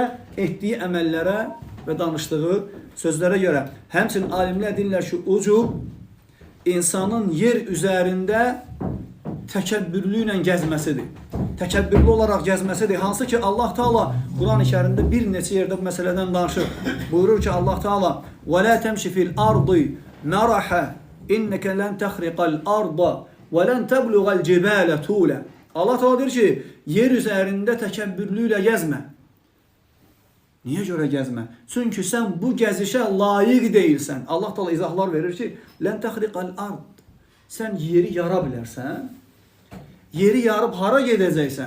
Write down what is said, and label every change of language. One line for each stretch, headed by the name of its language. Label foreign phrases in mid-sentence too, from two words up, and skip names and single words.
Azerbaijani: Etdiyi əməllərə və danışdığı sözlərə görə. Həmçinin alimlər deyirlər ki, ucub insanın yer üzərində təkəbbürlü ilə gəzməsidir. Təkəbbürlü olaraq gəzməsidir. Hansı ki, Allah Teala Quran-ı Kərimdə bir neçə yerdə bu məsələdən danışır. Buyurur ki, Allah Teala
Arabic: وَلَا تَمْشِ فِي الْأَرْضِ مَرَحَ إِنَّكَ لَنْ تَخْرِقَ الْأَرْضَ وَلَنْ تَبْلُغَ الْجِبَالَ طُولًا
Azerbaijani: Allah Teala deyir ki, yer üzərində təkəbbürlüklə gəzmə. Niyə görə gəzmə? Çünki sən bu gəzişə layiq deyilsən. Allah Teala izahlar verir ki,
Arabic: لن تخرق الأرض.
Azerbaijani: Sən yeri yara bilərsən. Yeri yarıb hara gedəcəksən?